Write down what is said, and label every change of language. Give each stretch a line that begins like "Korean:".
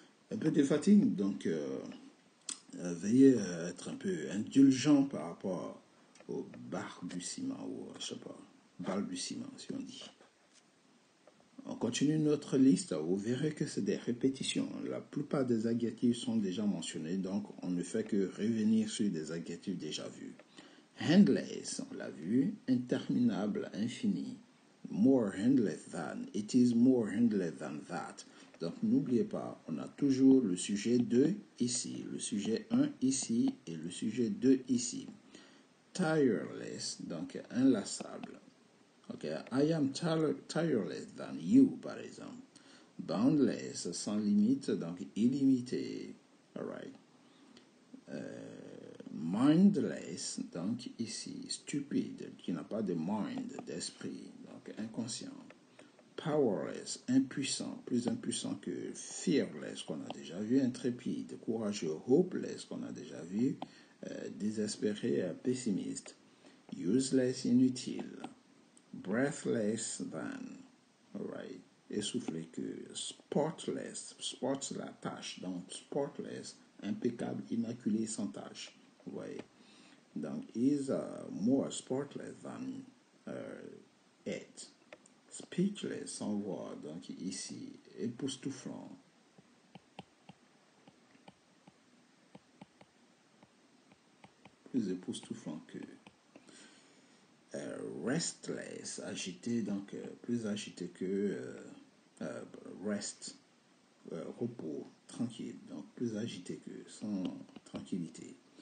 French: Un peu de fatigue, donc veuillez être un peu indulgent par rapport au balbutiement, ou je sais pas, balbutiement si on dit. On continue notre liste, vous verrez que c'est des répétitions. La plupart des adjectifs sont déjà mentionnés, donc on ne fait que revenir sur des adjectifs déjà vus. Endless, on l'a vu, interminable, infini.
English: More endless than, it is more endless than that.
French: Donc n'oubliez pas, on a toujours le sujet 2 ici, le sujet 1 ici et le sujet 2 ici. Tireless, donc inlassable.
English: Okay, I am tireless than you,
French: par exemple. Boundless, sans limite, donc illimité.
English: All right.
French: Mindless, donc ici, stupide, qui n'a pas de mind, d'esprit, donc inconscient. Powerless, impuissant, plus impuissant que fearless, qu'on a déjà vu, intrépide, courageux, hopeless, qu'on a déjà vu, désespéré, pessimiste. Useless, inutile. Breathless than, alright, essoufflé que. Spotless, spot la tâche, donc spotless, impeccable, immaculé, sans tâche. Vous voyez. Donc,
English: is more spotless than it.
French: Speechless, sans voix, donc ici, époustouflant. Plus époustouflant que. Restless, agité, donc plus agité que rest, repos, tranquille, donc plus agité que, sans tranquillité.